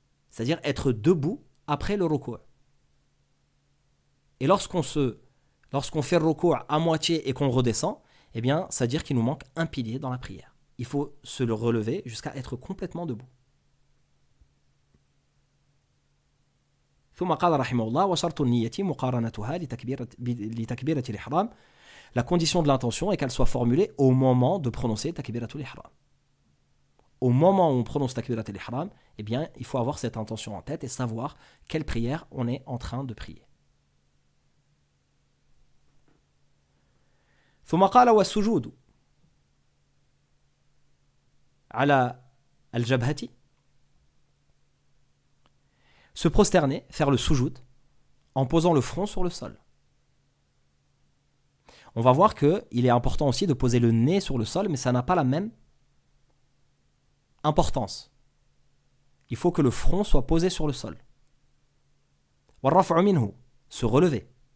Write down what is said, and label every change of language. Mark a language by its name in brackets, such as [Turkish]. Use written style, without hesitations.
[French] C'est-à-dire être debout après le ruku'. Et lorsqu'on fait le ruku' à moitié et qu'on redescend, eh bien, ça veut dire qu'il nous manque un pilier dans la prière. Il faut se le relever jusqu'à être complètement debout. [Arabic] ثم قال رحمه الله وشرط النية مقارنتها لتكبيرة الإحرام. [French] La condition de l'intention est qu'elle soit formulée au moment de prononcer takbiratul ihram. Au moment où on prononce takbiratul ihram, eh bien, il faut avoir cette intention en tête et savoir quelle prière on est en train de prier. [Arabic] ثم قال والسجود على الجبهة. [French] Se prosterner, faire le sujoud, en posant le front sur le sol. On va voir qu'il est important aussi de poser le nez sur le sol, mais ça n'a pas la même importance. Il faut que le front soit posé sur le sol. [Arabic] وَالرَّفْعُ مِنْهُ, [French] se relever.